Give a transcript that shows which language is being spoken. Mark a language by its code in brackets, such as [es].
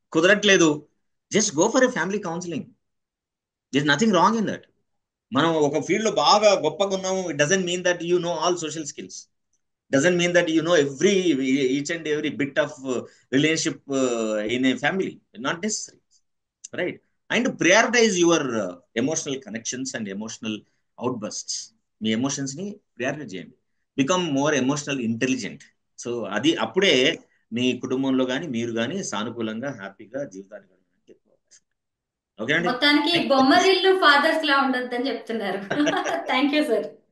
[te] కుదరట్లేదు, [en] Just go for a family counselling. This nothing wrong in that. [te] మనం ఒక field లో బాగా గొప్పగా ఉన్నాము, [en] It doesn't mean that you know all social skills, doesn't mean that you know each and every bit of relationship in a family. Not necessary, right? And prioritize your emotional connections and emotional outbursts. [te] మీ emotions ని prioritise చేయండి. [en] Become more emotional intelligent. [te] So అది అప్పుడే మీ కుటుంబంలో కానీ మీరు కానీ సానుకూలంగా హ్యాపీగా జీవితాన్ని గడపడానికి ఎక్కువ అవకాశం. ఓకే అండి. మొత్తానికి బొమ్మరిల్లు ఫాదర్స్ లా ఉండొద్దని చెప్తున్నారు. Thank you sir.